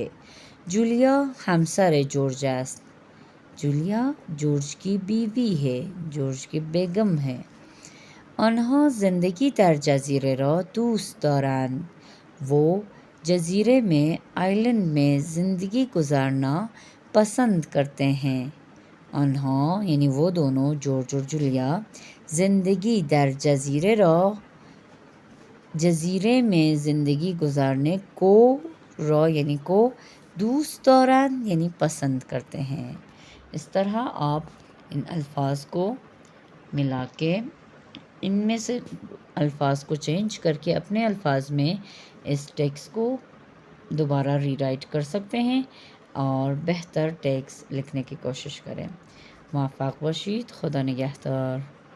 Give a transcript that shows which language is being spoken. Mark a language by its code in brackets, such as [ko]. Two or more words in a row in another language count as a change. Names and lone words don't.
[fa] جولیا ہمسر جورج است. [ur] جولیا جورج کی بیوی ہے. جورج کی بیگم ہے. [fa] آنها زندگی در جزیره را دوست دارند. [ur] وہ جزیرے میں آئلینڈ میں زندگی گزارنا پسند کرتے ہیں. آنها یعنی وہ دونوں جورج اور جولیا [fa] زندگی در جزیرے را [ur] جزیرے میں زندگی گزارنے کو یعنی کو [fa] دوست دارند [ur] یعنی پسند کرتے ہیں. اس طرح آپ ان الفاظ کو ملا کے ان میں سے الفاظ کو چینج کر کے اپنے الفاظ میں اس ٹیکسٹ کو دوبارہ ری رائٹ کر سکتے ہیں اور بہتر ٹیکسٹ لکھنے کی کوشش کریں. [fa] موفق باشید. خدا نگہدار.